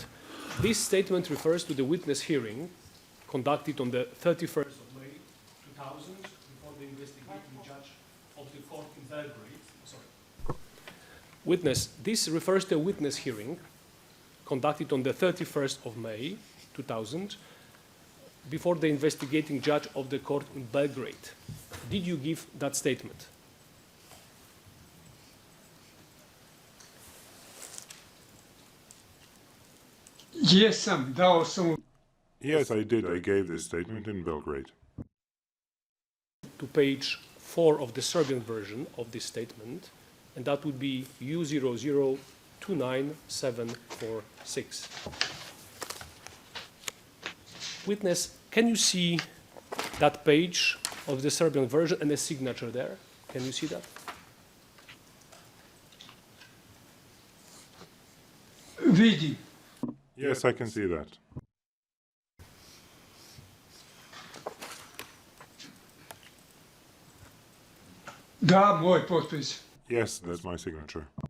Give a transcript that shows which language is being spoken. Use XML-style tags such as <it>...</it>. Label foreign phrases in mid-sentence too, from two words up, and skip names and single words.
<en>This statement refers to the witness hearing conducted on the 31st of May 2000 before the investigating judge of the court in Belgrade. Sorry. Witness, this refers to a witness hearing conducted on the 31st of May 2000 before the investigating judge of the court in Belgrade. Did you give that statement?</en> <sr>Jesam, dao sam</sr> <en>Yes, I did. I gave this statement in Belgrade. To page 4 of the Serbian version of this statement, and that would be U0029746. Witness, can you see that page of the Serbian version and the signature there? Can you see that?</en> <sr>vidim.</sr> <en>Yes, I can see that.</en> <sr>Da, moj potpis.</sr> <en>Yes, that's my signature.</en>